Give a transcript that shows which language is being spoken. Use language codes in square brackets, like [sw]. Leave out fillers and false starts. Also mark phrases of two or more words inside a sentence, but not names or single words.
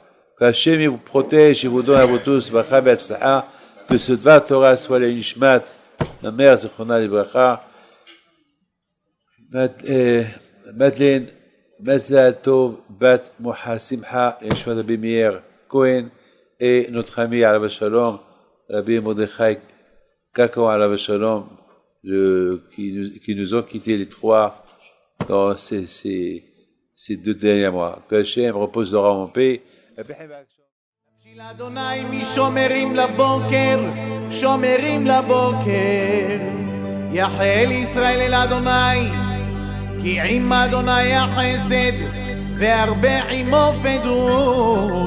[fr] Que Hachem vous protège et vous donne à vous tous, que ce [he] דבר תורה [fr] soit la Nishmat, ma mère, [he] זכרונה לברכה, [fr] Madeleine, [he] מזל טוב, [fr] Bat Moha Simcha, Yeshua Rabbi Meir Cohen, et notre ami [he] עליו השלום, [fr] Rabbi Mordechai Kakao [he] עליו השלום, [fr] qui nous ont quittés les trois dans ces 2 derniers mois. Que Hachem repose leur âme en paix. [he] בשביל אדוני משומרים לבוקר, שומרים לבוקר. יחל ישראל אל אדוני, כי עם אדוני החסד, והרבה עמו פדות.